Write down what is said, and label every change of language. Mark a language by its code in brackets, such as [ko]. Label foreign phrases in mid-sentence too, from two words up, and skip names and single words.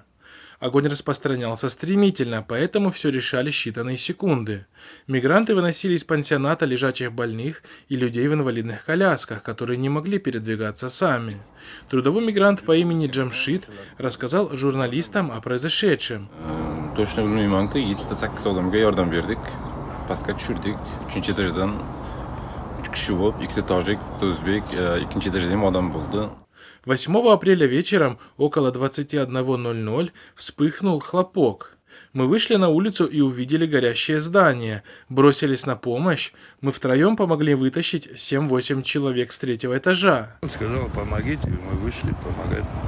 [ru] Огонь распространялся стремительно, поэтому все решали считанные секунды. Мигранты выносили из пансионата лежачих больных и людей в инвалидных колясках, которые не могли передвигаться сами. Трудовой мигрант по имени Джамшид рассказал журналистам о произошедшем. [uz] Точно bilmayman ki 7-8 odamga yordam berdik. Pastga tushirdik. 3-chi darajadan 3 kishi bo'lib, ikkita tojik, o'zbek, 2-chi darajadagi odam bo'ldi. [ru] 8 апреля вечером около 21:00 вспыхнул хлопок. Мы вышли на улицу и увидели горящее здание, бросились на помощь. Мы втроем помогли вытащить 7-8 человек с 3-го этажа. Он сказал, помогите, и мы вышли помогать.